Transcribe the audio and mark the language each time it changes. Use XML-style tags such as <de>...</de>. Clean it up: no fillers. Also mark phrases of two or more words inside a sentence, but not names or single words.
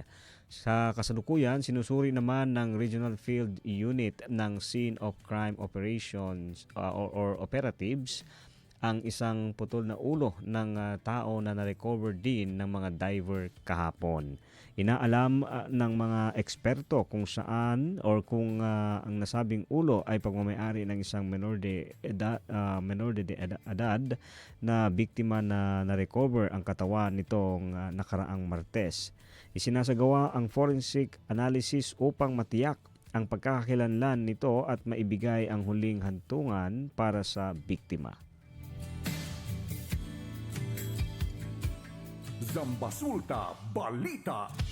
<tl>Sa kasalukuyan, sinusuri naman ng Regional Field Unit ng Scene of Crime Operations or Operatives ang isang putol na ulo ng tao na na-recover din ng mga diver kahapon. Inaalam ng mga eksperto kung saan or kung ang nasabing ulo ay pagmamayari ng isang menor de edad na biktima na na-recover ang katawan nitong nakaraang Martes. Isinasagawa ang</tl> <en>forensic analysis</en> <tl>upang matiyak ang pagkakakilanlan nito at maibigay ang huling hantungan para sa biktima. Zambasulta Balita.</tl>